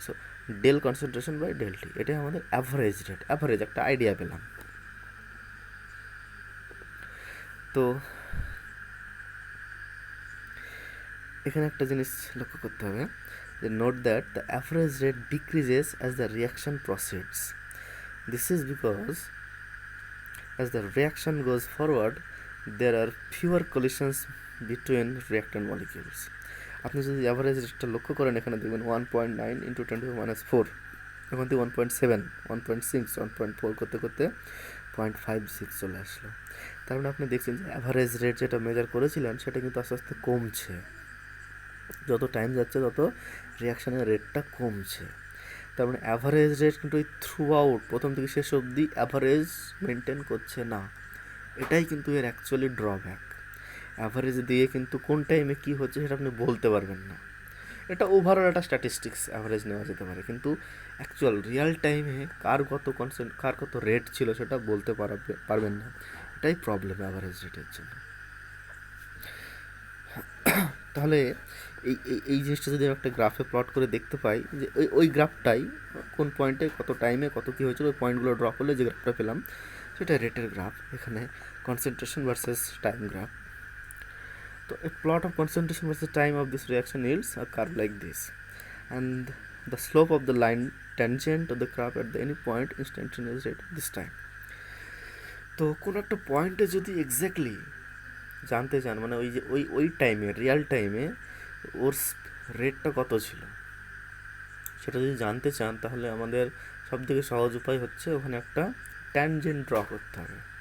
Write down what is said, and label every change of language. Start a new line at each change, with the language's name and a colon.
English: so del concentration by del t,
Bangla: এটাই আমাদের average rate, average একটা আইডিয়া পেলাম। তো এখানে একটা জিনিস লক্ষ্য করতে হবে যে
English: Note that the average rate decreases as the reaction proceeds. This is because as the reaction goes forward there are fewer collisions between reactant molecules.
Bangla: আপনি যদি অ্যাভারেজ রেটটা লক্ষ্য করেন, এখানে দেখবেন 1.9 ইন্টু 10⁻⁴, এখন থেকে 1.7, 1.6, 1.4 করতে করতে 0.56 চলে আসলো। তার মানে আপনি দেখছেন যে অ্যাভারেজ রেট যেটা মেজার করেছিলেন সেটা কিন্তু আস্তে আস্তে কমছে, যত টাইম যাচ্ছে তত রিয়াকশানের রেটটা কমছে। তার মানে অ্যাভারেজ রেট কিন্তু ওই থ্রু আউট প্রথম থেকে শেষ অবধি অ্যাভারেজ মেনটেন করছে না, এটাই কিন্তু এর অ্যাকচুয়ালি ড্রব্যাক। অ্যাভারেজ দিয়ে কিন্তু কোন টাইমে কী হচ্ছে সেটা আপনি বলতে পারবেন না। এটা ওভারঅল একটা স্ট্যাটিস্টিক্স অ্যাভারেজ নেওয়া যেতে পারে, কিন্তু অ্যাকচুয়াল রিয়াল টাইমে কার কত রেট ছিল সেটা বলতে পারবেন না। এটাই প্রবলেম অ্যাভারেজ রেটের জন্য। তাহলে এই এই জিনিসটা যদি একটা গ্রাফে প্লট করে দেখতে পাই যে ওই গ্রাফটাই কোন পয়েন্টে কত টাইমে কত কী হয়েছিল, ওই পয়েন্টগুলো ড্র করলে যে গ্রাফটা পেলাম সেটা রেটের গ্রাফ। এখানে কনসেন্ট্রেশন ভার্সেস টাইম গ্রাফ।
English: তো a plot of concentration versus time of this reaction yields a curve like this, and the slope of the line tangent to the curve at the any point instantaneous rate of this time.
Bangla: তো কোন একটা পয়েন্টে যদি exactly জানতে চান, মানে ওই যে ওই টাইমে রিয়াল টাইমে ওর রেটটা কত ছিল সেটা যদি জানতে চান, তাহলে আমাদের সবথেকে সহজ উপায় হচ্ছে ওখানে একটা ট্যানজেন্ট ড্র করতে হবে।